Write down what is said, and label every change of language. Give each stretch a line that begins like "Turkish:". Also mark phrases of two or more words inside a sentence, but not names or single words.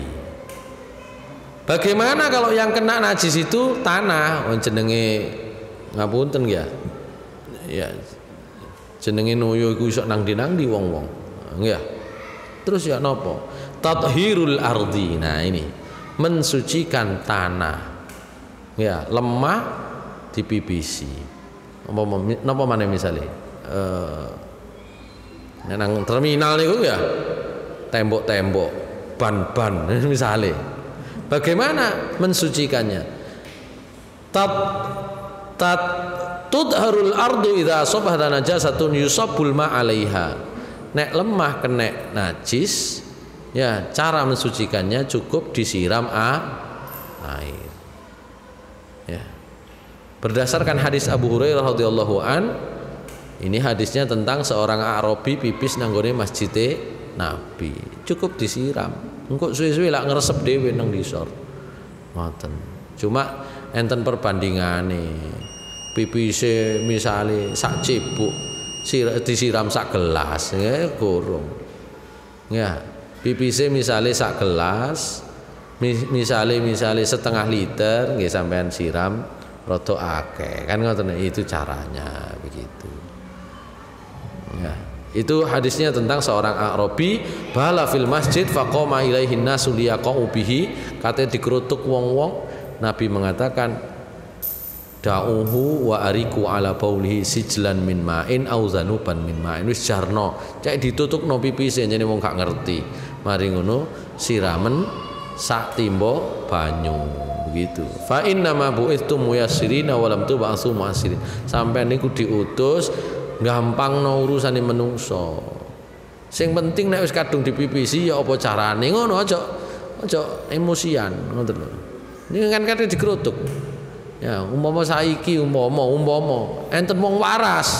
Indonesian: Bagaimana kalau yang kena najis itu tanah,
Javanese: jenenge ngapunten ya. Ya. Jenenge nuyu iku iso nang di wong-wong. Nggih. Terus ya napa?
Arabic: تطهير الأرض.
Indonesian: Nah ini mensucikan tanah. Ya,
Javanese: lemah dipipisi. Napa maneh misale? Nang terminal niku ya tembok-tembok, ban-ban misale.
Indonesian: Bagaimana mensucikannya?
Arabic: تطهر الأرض إذا أصابها نجاسة يصب الماء عليها.
Javanese: Nek lemah kena najis,
Indonesian: ya cara mensucikannya cukup disiram air. Ya. Berdasarkan hadis Abu Hurairah
Arabic: رضي الله عن,
Indonesian: ini hadisnya tentang seorang Arabi
Javanese: pipis nanggone
Indonesian: Masjid Nabi. Cukup disiram.
Javanese: Engko suwe-suwe lak ngresep dhewe nang disor. Ngoten. Cuma enten perbandingane. Pipise misale sak cebuk disiram sak gelas, ya gorong. Ya, pipise misale sak gelas, misale setengah liter nggih sampean siram rada akeh.
Indonesian: Kan ngoten itu caranya begitu. Ya, itu hadisnya tentang seorang Arabi
Arabic: بال في المسجد فقام إليه الناس ليقعوا به,
Javanese: katanya dikerutuk wong-wong.
Indonesian: Nabi mengatakan
Arabic: دعوه وأريقوا على بوله سجلا من ماء أو ذنوبا من ماء.
Javanese: Wis jarno cek ditutukno pipise jane wong gak ngerti. Mari ngono siramen sak timba banyu begitu.
Arabic: فإنما بعثتم ميسرين ولم تبعثوا معسرين.
Javanese: Sampeyan niku diutus gampangno urusane menungso. Sing penting nek wis kadung dipipisi ya apa carane ngono, aja emosian ngoten lho.
Indonesian: Ini kan kate dikerutuk.
Javanese: Ya, umpama saiki umpama enten wong waras.